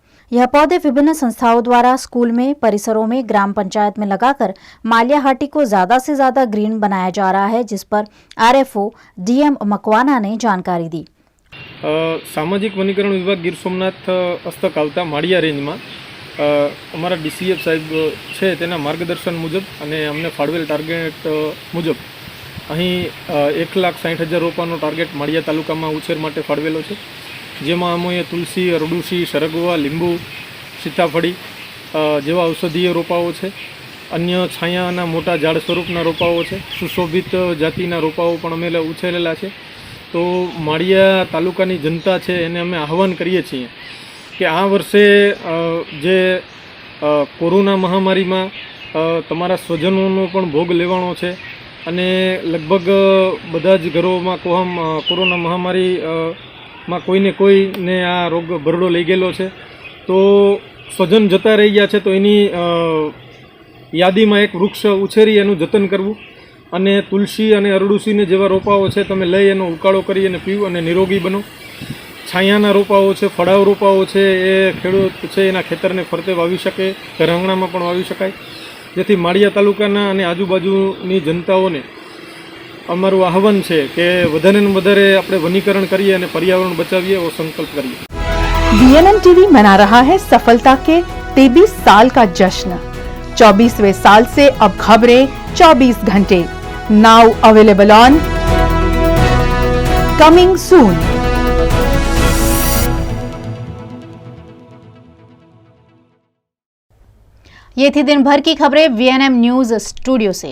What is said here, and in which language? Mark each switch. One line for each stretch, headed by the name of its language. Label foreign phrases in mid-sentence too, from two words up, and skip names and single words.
Hindi: यह पौधे विभिन्न संस्थाओं द्वारा स्कूल में, परिसरों में, ग्राम पंचायत में लगाकर मालियाहाटी को ज्यादा से ज्यादा ग्रीन बनाया जा रहा है, जिस पर RFO DM मकवाना ने जानकारी दी।
Gujarati: સામાજિક વનીકરણ વિભાગ ગીર સોમનાથ હસ્તક આવતા માળિયા રેન્જ મેં અમારા DCF સાહેબ છે તેના માર્ગદર્શન મુજબ અને અમને ફાળવેલ ટાર્ગેટ મુજબ અહીં 1,60,000 રોપાનો ટાર્ગેટ માળિયા તાલુકા મેં ઉછેર માટે ફાળવેલો છે, જેમાં અમોએ તુલસી, અરડુસી, સરગવા, લીંબુ, સીતાફળી જેવા ઔષધીય રોપાઓ છે। અન્ય છાયાના મોટા ઝાડ સ્વરૂપના રોપાઓ છે। સુશોભિત જાતિના રોપાઓ પણ અમે ઉછેરેલા છે। તો માળિયા તાલુકાની જનતા છે એને અમે આહ્વાન કરીએ છીએ કિ આ વર્ષે જે કોરોના મહામારીમાં તમારા સ્વજનોનો પણ ભોગ લેવાનો છે અને લગભગ બધા જ ઘરોમાં કોરોના મહામારી માં કોઈને કોઈને આ રોગ ભરડો લઈ ગયેલો છે, તો સ્વજન જતા રહી ગયા છે તો એની યાદીમાં એક વૃક્ષ ઉછેરી એનું જતન કરવું, અને તુલસી અને અરડુસીને જેવા રોપાઓ છે તમે લઈ એનો ઉકાળો કરી અને પીવું અને નિરોગી બનો. છાયાના રોપાઓ છે, ફળાવ રોપાઓ છે, એ ખેડૂત છે એના ખેતરને ફરતે વાવી શકે, ઘર આંગણામાં પણ વાવી શકાય, જેથી માળિયા તાલુકાના અને આજુબાજુની જનતાઓને અમારું આહવાન છે કે વધારે ને વધારે આપણે વनीकरण કરીએ અને પર્યાવરણ બચાવીએ એવો સંકલ્પ કરીએ.
Hindi: वीएनएम टीवी मना रहा है सफलता के 23 साल का जश्न। 24वें साल से अब खबरें 24 घंटे।
English: Now available on coming soon.
Hindi: ये थी दिन भर की खबरें वीएनएम न्यूज स्टूडियो से।